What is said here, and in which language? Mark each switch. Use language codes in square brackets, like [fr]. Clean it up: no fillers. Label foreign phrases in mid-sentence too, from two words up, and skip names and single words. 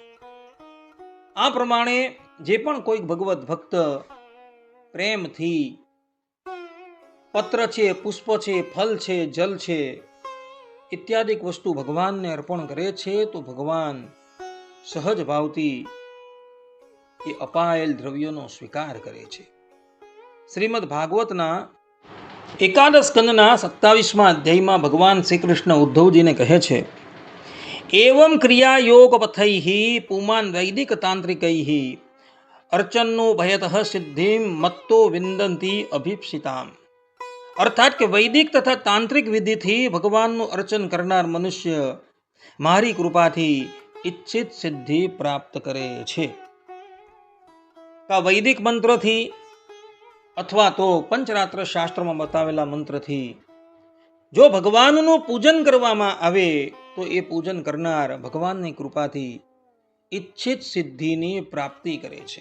[gu] આ પ્રમાણે જે પણ કોઈ ભગવત ભક્ત પ્રેમથી પત્ર છે, પુષ્પ છે, ફલ છે, જલ છે ઇત્યાદિ વસ્તુ ભગવાનને અર્પણ કરે છે તો ભગવાન સહજ ભાવથી એ અપાયેલ દ્રવ્યોનો સ્વીકાર કરે છે. શ્રીમદ ભાગવતના 11 સ્કંદના 27મા અધ્યાયમાં ભગવાન શ્રી કૃષ્ણ ઉદ્ધવજીને કહે છે [sa] एवं क्रिया योग पथैहि पुमान् वैदिक तांत्रिकैहि अर्चननो भयतः सिद्धिम मत्तो विंदंती अभिप्सिताम. [gu] અર્થાત કે વૈદિક તથા તાંત્રિક વિધિથી ભગવાનનું અર્ચન કરનાર મનુષ્ય મારી કૃપાથી ઈચ્છિત સિદ્ધિ પ્રાપ્ત કરે છે. વૈદિક મંત્રથી અથવા તો પંચરાત્ર શાસ્ત્રમાં બતાવેલા મંત્રથી જો ભગવાનનું પૂજન કરવામાં આવે તો એ પૂજન કરનાર ભગવાનની કૃપાથી ઈચ્છિત સિદ્ધિની પ્રાપ્તિ કરે છે.